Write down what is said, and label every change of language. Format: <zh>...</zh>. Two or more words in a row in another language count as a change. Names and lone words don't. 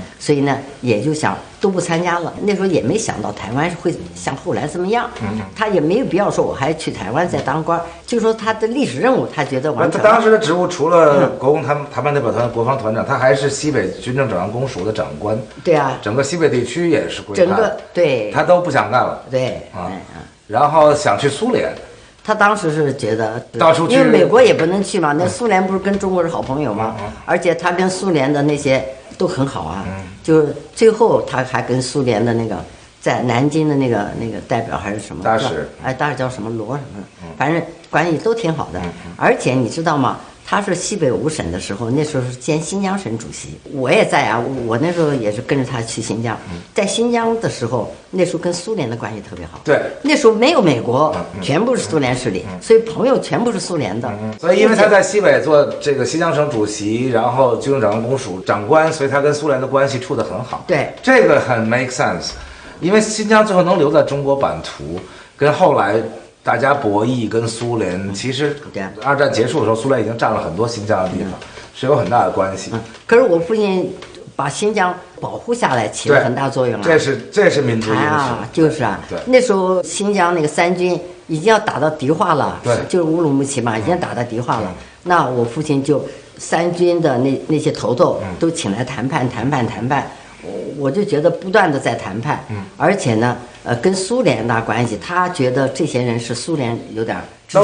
<zh>所以呢，也就想都不參加了。那時候也沒想到台灣會像後來這麼樣，他也沒有必要說我還去台灣再當官，就說他的歷史任務他覺得完成了。他當時的職務除了國共談判代表团国防团長，他還是西北軍政整安公署的長官。對啊，整個西北地區也是歸他，整個對，他都不想幹了。對啊，然後想去蘇聯。他當時是覺得到處去，因為美國也不能去嘛，那蘇聯不是跟中國是好朋友嘛，而且他跟蘇聯的那些都很好啊，就是最後他還跟蘇聯的那個在南京的那个代表還是什麼大使，大使叫什麼羅什麼，反正關係都挺好的。而且你知道嗎？他是西北五省的時候，那時候是兼新疆省主席，我也在啊。我那時候也是跟着他去新疆，在新疆的時候，那時候跟蘇聯的關係特別好。對，那時候沒有美國，全部是蘇聯勢力，所以朋友全部是蘇聯的。所以因為他在西北做這個新疆省主席，然後軍政長官公署長官，所以他跟蘇聯的關係處得很好。對，這個很</zh> <en>make sense，</en> <zh>因為新疆最後能留在中國版圖，跟後來大家博弈跟蘇聯，其實二戰結束的時候，蘇聯已經佔了很多新疆的地方，是有很大的關係。可是我父親把新疆保護下來，起了很大作用啊。這是民族英雄啊，就是啊。那時候新疆那個三軍已經要打到迪化了，就是烏魯木齊嘛，已經打到迪化了。那我父親就三軍的那些頭都請來談判。我就覺得不斷的在談判，而且呢，跟蘇聯的關係，他覺得這些人是蘇聯有點支持的，</zh>